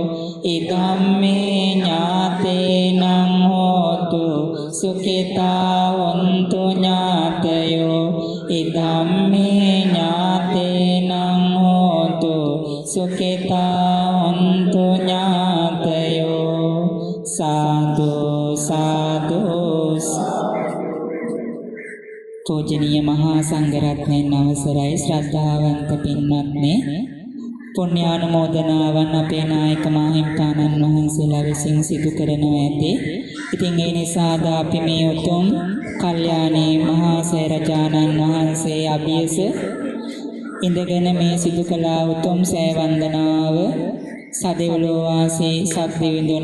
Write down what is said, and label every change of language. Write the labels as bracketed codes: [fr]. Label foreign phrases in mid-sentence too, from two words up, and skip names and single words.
[pi] ඉදම්මේ ඥාතේනං හෝතු සුඛිතා හොන්තු ඥාතයෝ. ඉදම්මේ ඥාතේනං හෝතු සුඛිතා හොන්තු ඥාතයෝ. [si] සාදු සාදු පූජනීය මහා සංඝරත්නයන් අවසරයි ශ්‍රද්ධාවන්ත පින්වත්නි, පුණ්‍යානුමෝදනාවන් අපේ නායක මාහිම්පාණන් වහන්සේලා විසින් සිදු කරනවා ඇති. ඉතින් ඒ නිසාද අපි මේ උතුම් කල්යාණී මහා සේරජානන් වහන්සේ අභියස ඉඳගෙන මේ සිදු කළ උතුම් සෑ වන්දනාව සදෙව්ලෝ වාසී සත්දිවිඳුන්